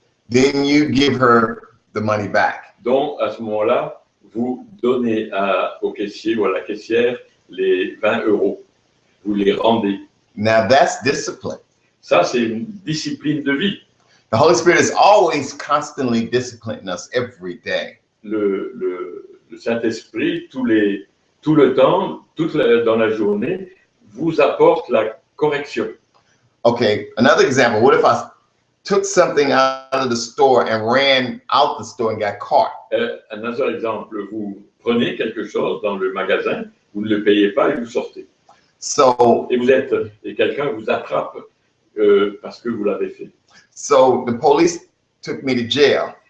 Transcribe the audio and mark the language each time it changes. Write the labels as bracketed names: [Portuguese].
[English] Then you give her the money back. [French] Donc, à ce moment-là, vous donnez au caissier ou à la caissière les 20 €. Vous les rendez. [English] Now that's discipline. [French] Ça, c'est une discipline de vie. [English] The Holy Spirit is always constantly disciplining us every day. [French] Le Saint-Esprit, tout le temps, dans la journée, vous apporte la correction. [English] Okay, another example. What if I took something out of the store and ran out the store and got caught? [French] Un autre exemple, vous prenez quelque chose dans le magasin, vous ne le payez pas et vous sortez. [English] So, [French] Et quelqu'un vous attrape parce que vous l'avez fait. [English] so the police took me to jail.